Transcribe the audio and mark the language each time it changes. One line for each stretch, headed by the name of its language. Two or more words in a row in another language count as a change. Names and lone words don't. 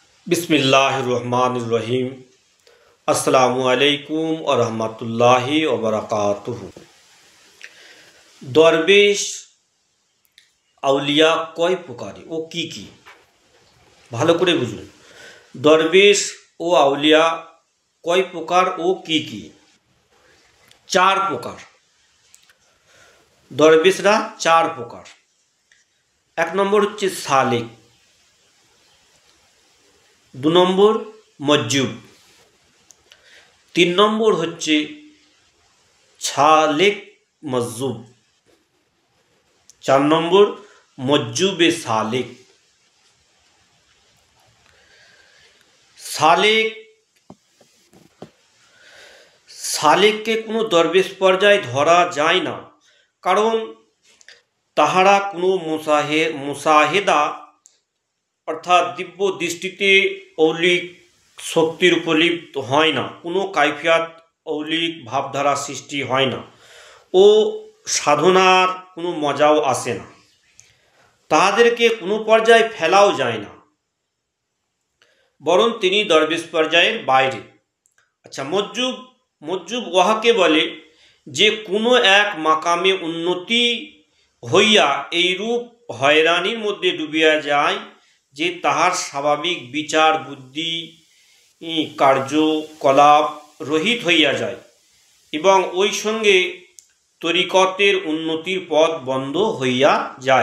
Arabic: بسم الله الرحمن الرحيم. السلام عليكم ورحمة الله وبركاته.
Bangla: দরবেশ আউলিয়া কয় প্রকার ও কী ভালো করে বুঝুন। দরবেশ ও আউলিয়া কয় প্রকার ও কী চার প্রকার। দরবেশরা চার প্রকার। এক নম্বর হচ্ছে সালেক, দো নম্বর মজ্জুব, তিন নম্বর হচ্ছে সালেক মজ্জুব, চার নম্বর মজ্জুবে সালেক। সালেক কে কোনো দরবেশ পর্যায় ধরা যায় না, কারণ তাহারা কোনো মুসাহেদা অর্থাৎ দিব্য দৃষ্টিতে ঔলিক শক্তির উপলিপ্ত হয় না, কোনো কৈফিয়ত ঔলিক ভাবধারা সৃষ্টি হয় না ও সাধনার কোনো মজাও আসে না, তাহাদেরকে কোনো পর্যায় ফেলাও যায় না, বরং তিনি দরবেশ পর্যায়ের বাইরে। अच्छा, মজ্জুব উহাকে বলে যে কোনো এক মাকামে উন্নতি হইয়া এইরূপ হয়রানির মধ্যে ডুবিয়া যায় যে তাহার স্বাভাবিক বিচার বুদ্ধি কার্যকলাপ রহিত হইয়া যায় এবং ওই সঙ্গে তরিকতের উন্নতির পথ বন্ধ হইয়া যায়।